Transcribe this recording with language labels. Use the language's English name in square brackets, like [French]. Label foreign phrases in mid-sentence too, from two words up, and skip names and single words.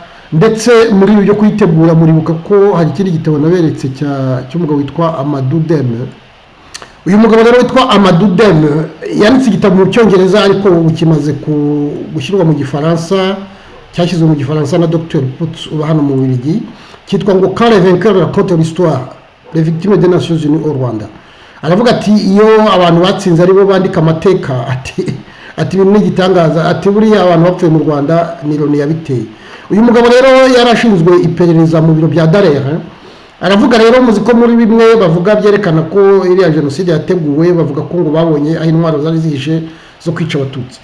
[Kinyarwanda] Ndetse muri ibi byo kwitegura muribuka ko hari ikindi gitabo naberetse cy'umugabo witwa Amadou Deme uyu mugabo rero witwa Amadou Deme yanditse igitabo mu cyongereza ariko ubu kimaze gushyirwa mu gifaransa, cyashyizwe mu gifaransa na Dr Putz uba hano mu Bubiligi, cyitwa ngo Quand les vainqueurs racontent l'histoire, les victimes des Nations Unies au Rwanda. Aravuga ati iyo abantu batsinze aribo bandika amateka, ati ibintu n'igitangaza, ati buriya abantu bapfuye mu Rwanda ni Loni yabiteye. Uyu mugabo rero yarashinzwe iperereza mu biro bya Dallaire. Aravuga rero muzi ko muri bimwe bavuga byerekana ko iriya jenoside yateguwe, bavuga ko ngo babonye aho intwaro zari zihishe zo kwica abatutsi.